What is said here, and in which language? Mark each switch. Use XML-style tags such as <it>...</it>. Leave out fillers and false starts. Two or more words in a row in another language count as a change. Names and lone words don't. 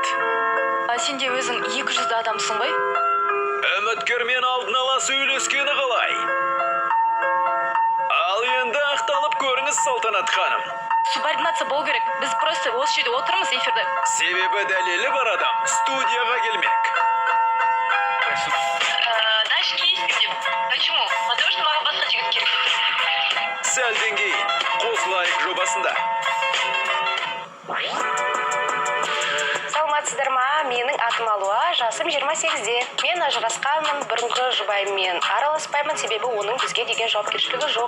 <kk>Сен де өзің 200 адамсың ғой? Үміткермен алдын ала сөйлескені қалай? Ал енді ақталып көріңіз, Салтанат ханым. Субординация болу керек. Біз просто осы жерде отырмыз эфирде. Себебі дәлелі бар адам студияға келмек.</kk> <ru>Дальше кейс. Почему? Потому что</ru> <kk>маған басқа жігіт керек. Сәлден кейін қосылайық жобасында. саламатсыздар ма? Менің атым Алуа, жасым 28-де. Мен ажырасқанмын, бұрынғы жұбайыммен араласпаймын, себебі оның бізге деген жауапкершілігі жоқ.</kk>